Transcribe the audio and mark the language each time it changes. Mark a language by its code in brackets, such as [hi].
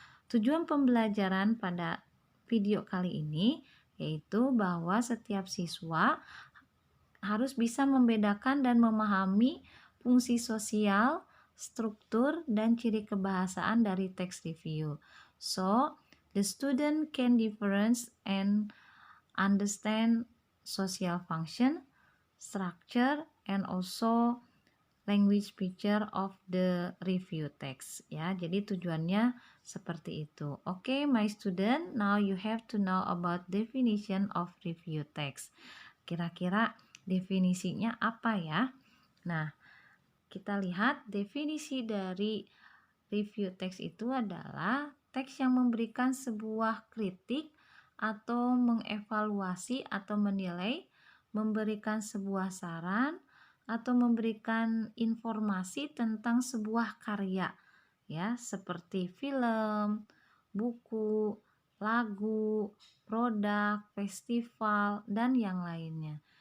[id] Tujuan pembelajaran pada video kali ini yaitu bahwa setiap siswa harus bisa membedakan dan memahami fungsi sosial, struktur, dan ciri kebahasaan dari text review. [en] So, the student can difference and understand social function, structure, and also language feature of the review text ya. [id] Jadi tujuannya seperti itu. [en] Okay, my student, now you have to know about definition of review text. [id] Kira-kira definisinya apa ya? Nah, kita lihat definisi dari review text itu adalah teks yang memberikan sebuah kritik atau mengevaluasi atau menilai, memberikan sebuah saran atau memberikan informasi tentang sebuah karya ya, seperti film, buku, lagu, produk, festival, dan yang lainnya.